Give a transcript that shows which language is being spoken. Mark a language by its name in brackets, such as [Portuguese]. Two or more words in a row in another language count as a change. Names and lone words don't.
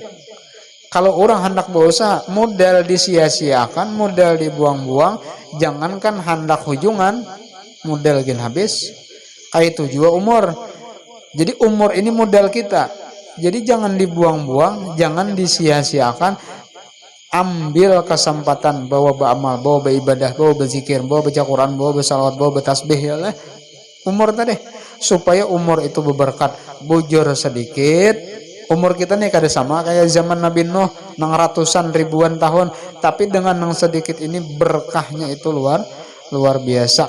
[Banjar] Kalau orang hendak berusaha, modal disia-siakan, modal dibuang-buang, jangankan hendak hujungan, modal gin habis. Kayak itu juga umur. Jadi umur ini modal kita. Jadi jangan dibuang-buang, jangan disia-siakan. Ambil kesempatan bawa beramal, bawa beribadah, bawa berzikir, bawa baca Quran, bawa bersalawat, bawa bertasbih ya Allah. Umur tadi supaya umur itu berberkat. Bujur sedikit, umur kita nih kada sama kayak zaman Nabi Nuh nang ratusan ribuan tahun, tapi dengan nang sedikit ini berkahnya itu luar biasa.